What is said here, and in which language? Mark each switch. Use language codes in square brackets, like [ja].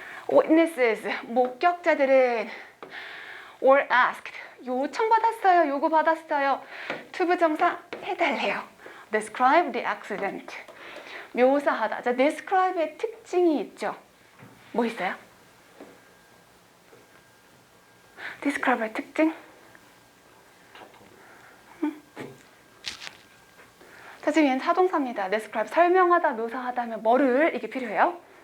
[ko] Witnesses, 목격자들은 [en] or asked, [ko] 요청받았어요, 요구받았어요. 투부정사 해달래요. [en] Describe the accident, [ko] 묘사하다. 자, describe의 특징이 있죠. 뭐 있어요? describe의 특징? 자, 지금 얘는 사동사입니다. describe, 설명하다, 묘사하다 하면 뭐를 이게 필요해요?